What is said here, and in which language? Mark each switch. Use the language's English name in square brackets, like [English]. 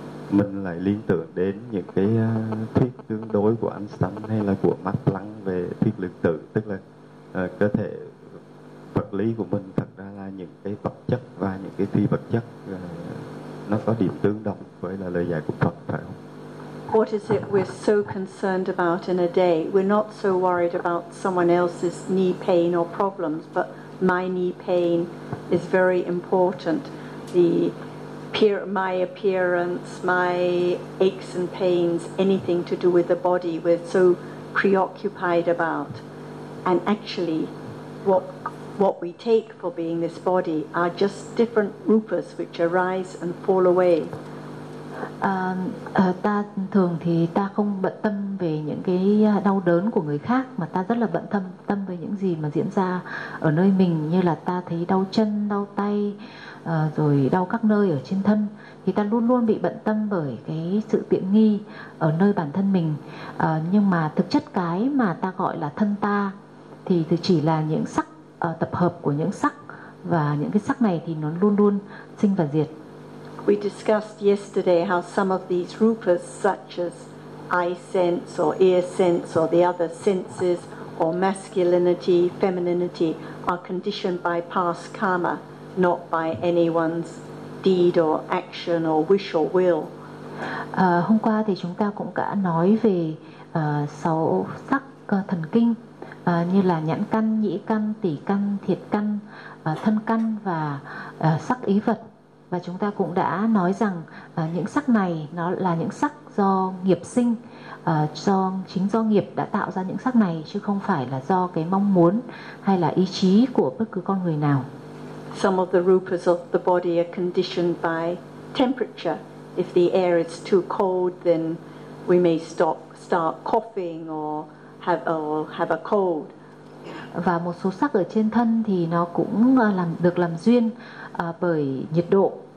[Vietnamese] mình lại liên tưởng đến những cái thuyết tương đối của Einstein hay là của Max Planck về thuyết lượng tử, tức là cơ thể vật lý của mình thật ra là những cái vật chất và những cái phi vật chất, nó có điểm tương đồng với là lời dạy của Phật, phải không? [English] What is it we're so concerned about in a day? We're not so worried about someone else's knee pain or problems, but my knee pain is very important. The my appearance, my aches and pains, anything to do with the body we're so preoccupied about. And actually, what we take for being this body are just different rupas which arise and fall away. [Vietnamese] Ta thường thì ta không bận tâm về những cái đau đớn của người khác, mà ta rất là bận tâm về những gì mà diễn ra ở nơi mình, như là ta thấy đau chân, đau tay, rồi đau các nơi ở trên thân, thì ta luôn luôn bị bận tâm bởi cái sự tiện nghi ở nơi bản thân mình. Nhưng mà thực chất cái mà ta gọi là thân ta thì chỉ là những sắc, tập hợp của những sắc, và những cái sắc này thì nó luôn luôn sinh và diệt. [English] We discussed yesterday how some of these rupas, such as eye sense or ear sense or the other senses, or masculinity, femininity, are conditioned by past karma, not by anyone's deed or action or wish or will. [Vietnamese] Hôm qua thì chúng ta cũng đã nói về sáu sắc thần kinh, như là nhãn căn, nhĩ căn, tỷ căn, thiệt căn, thân căn và sắc ý vật. Và chúng ta cũng đã nói rằng những sắc này nó là những sắc do nghiệp sinh, do nghiệp đã tạo ra những sắc này, chứ không phải là do cái mong muốn hay là ý chí của bất cứ con người nào. [English] Some of the rupas of the body are conditioned by temperature. If the air is too cold, then we may start coughing or have a cold. [Vietnamese] Và một số sắc ở trên thân thì nó cũng làm duyên bởi nhiệt độ.